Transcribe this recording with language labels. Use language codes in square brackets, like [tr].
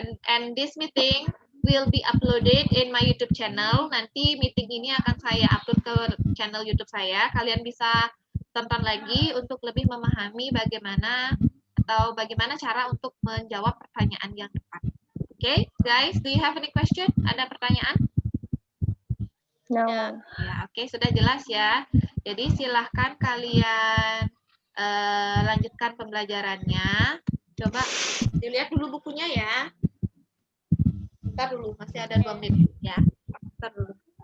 [en] And this meeting will be uploaded in my YouTube channel. [id] Nanti meeting ini akan saya upload ke channel YouTube saya. Kalian bisa tonton lagi untuk lebih memahami bagaimana cara untuk menjawab pertanyaan yang tepat. [en] Oke, guys, do you have any question? [id] Ada pertanyaan? [en] No. [id] Ya, oke, sudah jelas ya. Jadi silahkan kalian lanjutkan pembelajarannya. Coba dilihat dulu bukunya ya. Bentar dulu, masih ada 2 menit ya. Bentar dulu.